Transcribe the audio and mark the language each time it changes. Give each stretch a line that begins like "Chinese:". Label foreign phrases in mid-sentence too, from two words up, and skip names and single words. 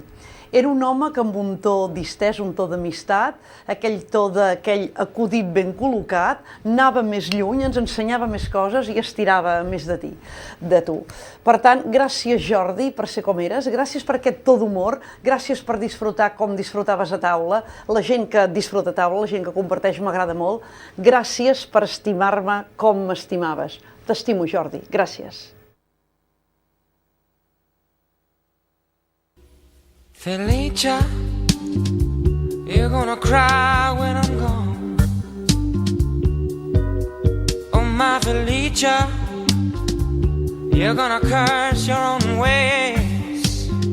Catalan: Era un home que amb un to distès, un to d'amistat, aquell to d'aquell acudit ben col·locat, anava més lluny, ens ensenyava més coses i estirava més de tu. Per tant, gràcies Jordi per ser com eres, gràcies per aquest to d'humor, gràcies per disfrutar com disfrutaves a taula, la gent que disfruta a taula, la gent que comparteix m'agrada molt, gràcies per estimar-me com m'estimaves. T'estimo, Jordi. Gràcies.
English: Felicia, you're gonna cry when I'm gone. Oh, my Felicia, you're gonna curse your own ways.